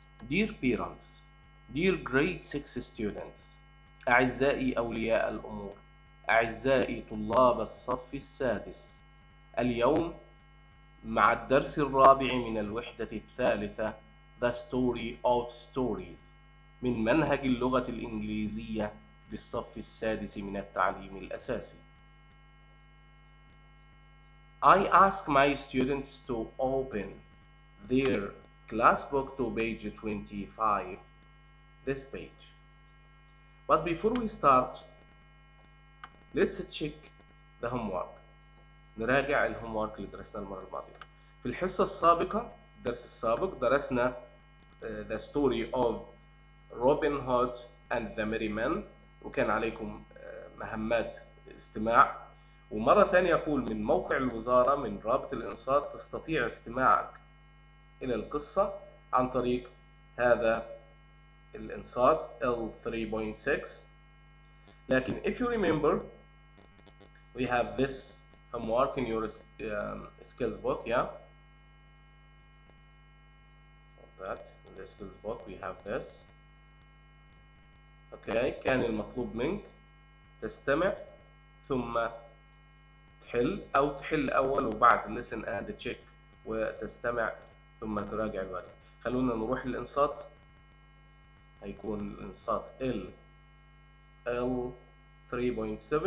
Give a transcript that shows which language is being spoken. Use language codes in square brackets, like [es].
[en] Dear parents, dear grade 6 students, [ar] أعزائي أولياء الأمور، أعزائي طلاب الصف السادس، اليوم مع الدرس الرابع من الوحدة الثالثة The Story of Stories من منهج اللغة الإنجليزية للصف السادس من التعليم الأساسي. [en] I ask my students to open their Classbook to page 25, this page. But before we start, let's check the homework. [ar] نراجع الهومورك اللي درسناه المرة الماضية. في الحصة السابقة، الدرس السابق، درسنا the story of Robin Hood and the Merry Men، وكان عليكم مهمات استماع. ومرة ثانية أقول من موقع الوزارة من رابط الإنصات تستطيع استماعك إلى القصة عن طريق هذا الإنصات L3.6. لكن [en] if you remember we have this homework in your skills book, yeah, that in the skills book we have this. okay. [ar] كان المطلوب منك تستمع ثم تحل أو تحل أول وبعد [en] listen and check [ar] وتستمع ثم تراجع الواجب. خلونا نروح للإنصات. هيكون الإنصات L3.7.